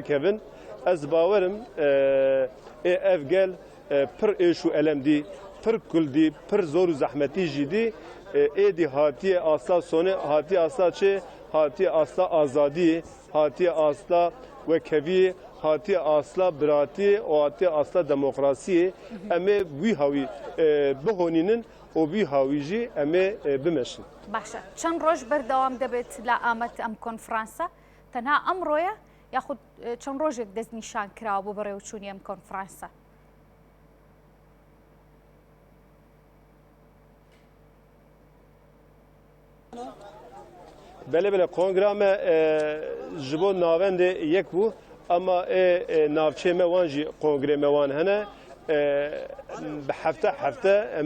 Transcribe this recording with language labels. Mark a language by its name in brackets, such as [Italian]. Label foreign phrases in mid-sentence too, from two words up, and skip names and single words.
[Kurdish] kevin ez bawerim ev gel pir êş û elem dî pir kul dî pir zor û zehmetî jî dî êdî hatiye asta sonê hatiye asta çê hatiye asta azadiyê hatiye asta wekeviyê hatiye asta biratiyê û hatiye asta demokrasiyê em ê wî hawî bihonînin û wî hawî jî em ê bimeşin. [Central Kurdish] باشە چەند ڕۆژ بەردەوام دەبێت لە ئامەت ئەم کۆنفرانسە تەنها ئەمڕۆیە یاخود چەند ڕۆژێک دەست نیشان کراوە بۆ بەڕێوەچوونی ئەم کۆنفرانسە؟ [Kurdish] Belê belê kongra me ji bo navendê yek bû ama navçê me wan jî kongrê me wan hene bi hefte hefte em